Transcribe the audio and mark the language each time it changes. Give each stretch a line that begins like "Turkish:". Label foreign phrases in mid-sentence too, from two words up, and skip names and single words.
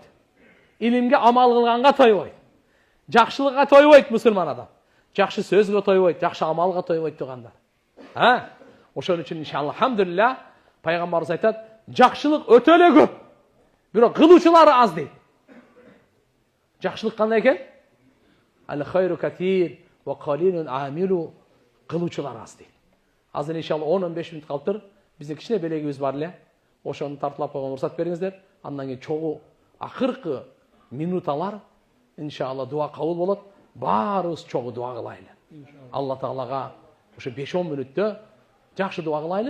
Kyrgyz: Илимге амал кылганга тойбойт. Жакшылыкка тойбойт мусулман адам. Жакшы сөзгө тойбойт, жакшы амалга тойбойт туугандар. Ошон үчүн
Arabic: إن شاء الله الحمد لله
Kyrgyz: пайгамбарыбыз айтат, жакшылык өтө эле көп. Бирок кылуучулары аз дейт. Жакшылык кандай экен?
Arabic: الخير كثير وقليل عامله.
Kyrgyz: Кылуучулар аз дейт. Азыр иншалла 10-15 мүнөт калыптыр. Биздин кичине белегибиз бар эле. Ошону тартылап койгонго уруксат бериңиздер. Андан кийин чогуу акыркы минуталар иншалла дуа кабыл болот. Баарыбыз чогуу дуа кылайлы. Алла Таалага ошо 5-10 мүнөттө жакшы дуа кылайлы.